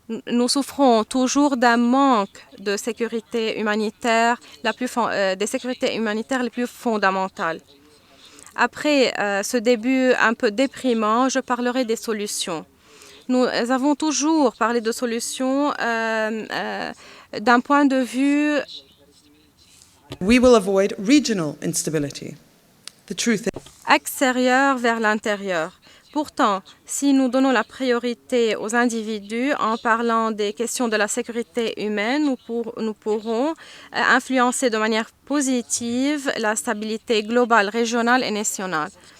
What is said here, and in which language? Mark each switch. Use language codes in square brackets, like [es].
[fr] Nous souffrons toujours d'un manque de sécurité humanitaire, des sécurités humanitaires les plus fondamentales. Après ce début un peu déprimant, je parlerai des solutions. Nous avons toujours parlé de solutions d'un point de vue [en] We will avoid regional instability. The truth is [fr] extérieur vers l'intérieur. Pourtant, si nous donnons la priorité aux individus en parlant des questions de la sécurité humaine, nous pourrons influencer de manière positive la stabilité globale, régionale et nationale.